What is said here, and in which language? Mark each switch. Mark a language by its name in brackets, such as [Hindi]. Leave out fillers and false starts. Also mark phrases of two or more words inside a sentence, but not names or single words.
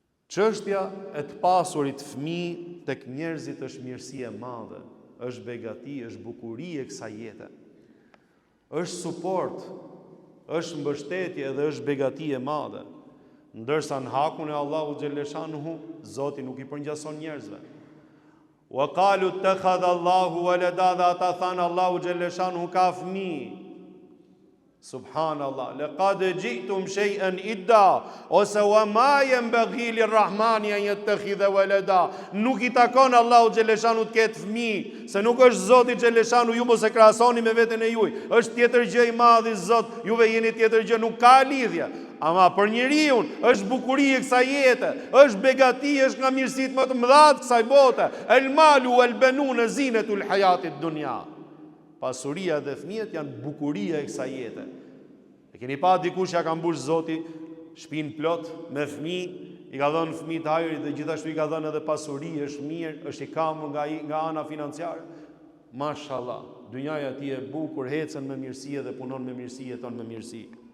[Albanian] Çështja e të pasurit fëmijë tek njerëzit është mirësi e madhe, është begati, është bukuri e kësaj jete. Është suport, është mbështetje dhe është begati e madhe. Ndërsa në hakun e Allahu xhaleshanuhu, Zoti nuk i përngjason njerëzve. [Arabic] وقالوا اتخذ الله ولدا, [Albanian] dhe ata thanë Allahu xhaleshanuhu ka fëmijë. [Arabic] سبحان الله لقد جئتم شيئا إدا, [Albanian] ose [Arabic] وما ينبغي للرحمن أن يتخذ ولدا. [Albanian] Nuk i takon Allahu xhaleshanu të ketë fëmijë, se nuk është Zoti xhaleshanu, ju mos e krahasoni me veten e juaj. Është tjetër gjë i madh i Zot, juve jeni tjetër gjë, nuk ka lidhje. Ama për njeriu është bukuria e kësaj jete, është begati, është nga mirësitë më të mëdha të kësaj bote. [Arabic] المال والبنون زينة الحياة الدنيا. [Albanian] Pasuria dhe fëmijët janë bukuria e kësaj jete. E keni pa dikush ja ka mbush Zoti shtëpinë plot me fëmijë, i ka dhënë fëmijë të hajrit dhe gjithashtu i ka dhënë edhe pasuri, është mirë, është i kamur nga ana financiare. Mashallah, dynjaja ti e bukur, hecën me mirësi dhe punon me mirësi, jeton me mirësi.